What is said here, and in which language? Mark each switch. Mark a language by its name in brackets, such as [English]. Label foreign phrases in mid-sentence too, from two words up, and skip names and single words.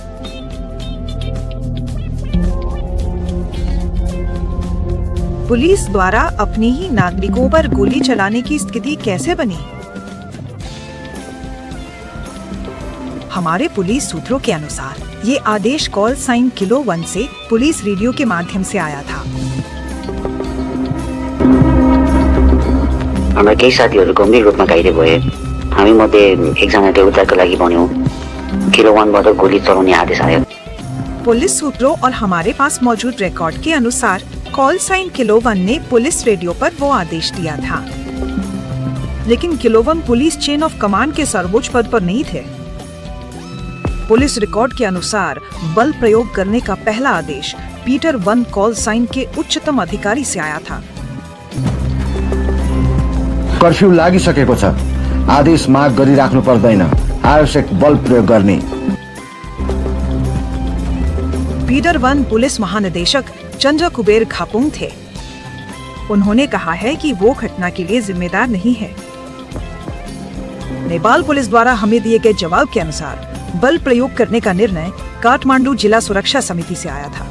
[Hindi] पुलिस द्वारा अपने ही नागरिकों पर गोली चलाने की स्थिति कैसे बनी? हमारे पुलिस सूत्रों के अनुसार ये आदेश [English] call sign [Hindi] किलो 1 से पुलिस रेडियो के माध्यम से आया था। [Nepali] हमारा केही साथीहरु गम्भीर रूपमा घाइते भए। हामी मध्ये एकजनाले उद्धारको लागि भन्यो। किलो 1 बाट गोली चलाउने आदेश आयो। [Hindi] पुलिस सूत्रों और हमारे पास मौजूद रिकॉर्ड के अनुसार [English] call sign [Hindi] किलो 1 ने पुलिस रेडियो पर वो आदेश दिया था, लेकिन किलो 1 पुलिस [English] chain of command [Hindi] के सर्वोच्च पद पर नहीं थे। पुलिस रिकॉर्ड के अनुसार बल प्रयोग करने का पहला आदेश पीटर 1 [English] call sign [Hindi] के उच्चतम अधिकारी से आया था। [Nepali] कर्फ्यू लागिसकेको छ, आदेश माग गरिराख्नु पर्दैन, आवश्यक बल प्रयोग गर्ने। [Hindi] पीटर 1 पुलिस महानिदेशक चंद्र कुबेर खापुंग थे। उन्होंने कहा है कि वो घटना के लिए जिम्मेदार नहीं है। नेपाल पुलिस द्वारा हमें दिए गए जवाब के अनुसार बल प्रयोग करने का निर्णय काठमांडू जिला सुरक्षा समिति से आया था।